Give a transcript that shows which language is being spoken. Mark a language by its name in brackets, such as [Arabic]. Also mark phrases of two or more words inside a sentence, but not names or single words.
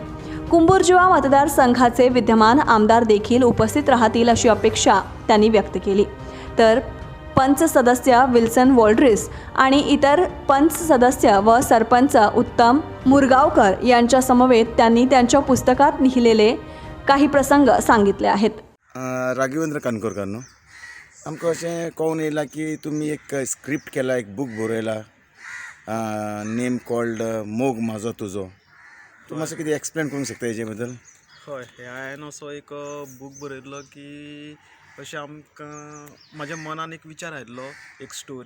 [Marathi] कुंभुर्जुवा मतदारसंघाचे विद्यमान आमदार देखील उपस्थित राहतील अशी अपेक्षा त्यांनी व्यक्त केली। तर पंच सदस्य विल्सन वॉल्ड्रिस आणि इतर पंच सदस्य व सरपंच उत्तम मुरगावकर यांच्या समवेत त्यांनी त्यांच्या पुस्तकात लिहिलेले काही प्रसंग सांगितले आहेत। [Konkani] राघवेंद्र काणकोणकर न्हू, आमकां अशें कळून येयलां की तुमी एक स्क्रिप्ट केला, एक बूक बरयला, [English] name called [Konkani] मोग म्हाजो तुजो। तूं मातसो कितें एक्सप्लेन करूंक शकता हेजे बद्दल? हय, हांवें असो एक बूक बरयल्लो की अशें आमकां म्हाज्या मनान एक विचार आयिल्लो, एक स्टोरी।